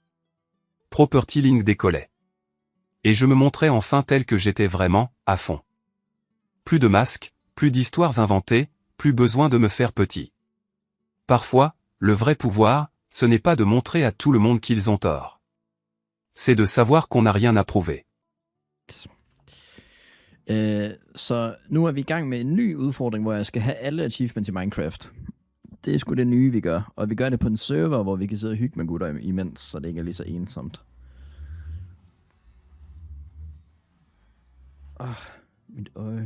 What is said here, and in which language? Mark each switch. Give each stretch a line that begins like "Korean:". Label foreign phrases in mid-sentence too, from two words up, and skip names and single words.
French: Property Link décollait. Et je me montrais enfin tel que j'étais vraiment, à fond. Plus de masques, plus d'histoires inventées, plus besoin de me faire petit. Parfois, le vrai pouvoir, ce n'est pas de montrer à tout le monde qu'ils ont tort. C'est de savoir qu'on n'a rien à prouver.
Danish: Så nu er vi i gang med en ny udfordring, hvor jeg skal have alle achievements i Minecraft. Det er sgu det nye, vi gør. Og vi gør det på en server, hvor vi kan sidde og hygge med gutter imens, så det ikke er lige så ensomt. Mit øje.